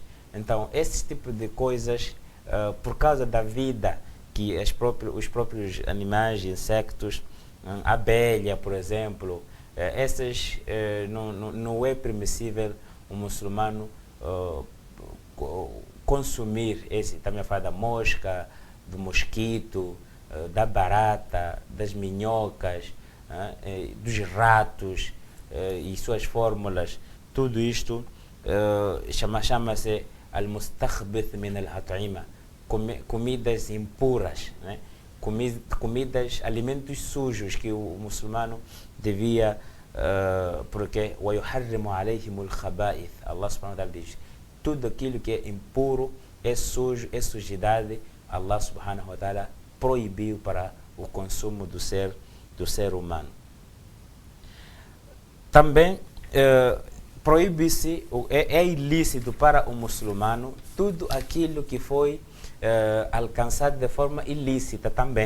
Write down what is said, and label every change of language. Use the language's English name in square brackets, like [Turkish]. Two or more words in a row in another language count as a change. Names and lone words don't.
[Portuguese] Então, esse tipo de coisas, por causa da vida que os próprios animais, insectos, a abelha, por exemplo, essas não é permissível um muçulmano consumir. Também a falar da mosca, do mosquito, da barata, das minhocas, dos ratos e suas fórmulas. Tudo isto chama-se [Arabic] المستخبث من الأطعمة, [Portuguese] comidas impuras, né? Comidas, alimentos sujos que o muçulmano devia, porque [Arabic] وَيُحَرِّمُ عَلَيْهِمُ الْخَبَائِث, الله سبحانه وتعالى [Portuguese] diz, tudo aquilo que é impuro, é sujo, é sujidade, [Arabic] الله سبحانه وتعالى [Portuguese] proibiu para o consumo do ser humano. Também proíbe-se, é ilícito para o muçulmano tudo aquilo que foi alcançado de forma ilícita também.